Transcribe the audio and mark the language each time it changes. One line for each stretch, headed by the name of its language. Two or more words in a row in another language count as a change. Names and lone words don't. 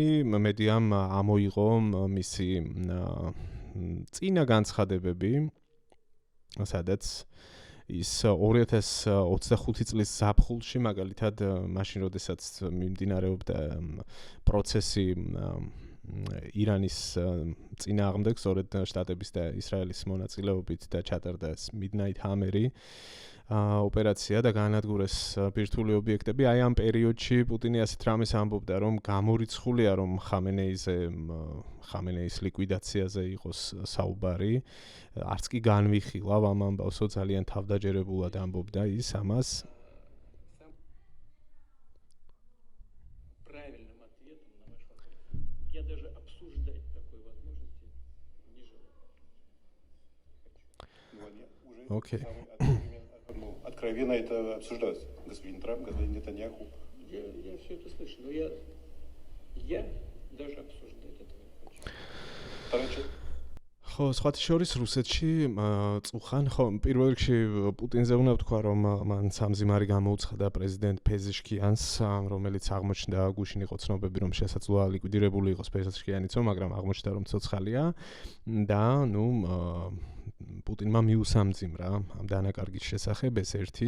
Georgian: მედიამ ამოიღო მისი წინა განცხადებები, სადაც ის 2025 წლის ზაფხულში, მაგალითად, მაშინ როდესაც მიმდინარეობდა პროცესი ირანის წინააღმდეგ, სწორედ შტატების და ისრაელის მონაწილეობით და ჩატარდა Midnight Hammer-ი ოპერაცია და გაანადგურეს ბირთვული ობიექტები. აი ამ პერიოდში პუტინი ასეთ რამეს ამბობდა, რომ გამორიცხულია, რომ ხამენეის ლიკვიდაციაზე იყოს საუბარი. არც კი განვიხილავ ამ ამბავსო, ძალიან თავდაჯერებულად ამბობდა ის ამას. Okay.
Russian: Откровенно это обсуждалось. Господин Трамп, господин Нетаньяху. Я все это слышу, но я даже обсуждать этого не хочу.
Georgian: ხო, სხვათა შორის რუსეთში წუხან, ხო, პირველ რიგში პუტინზე უნდა ვთქვა, რომ მან სამზიმარი გამოუცხადა პრეზიდენტ პეზეშკიანს, რომელიც აღმოჩნდა გუშინ იყო ცნობები, რომ შესაძლოა ლიკვიდირებული იყოს პეზეშკიანიცო, მაგრამ აღმოჩნდა, რომ ცოცხალია და, პუტინმა მიუსამძიმრა ამ დანაკარგის შესახებ ეს ერთი.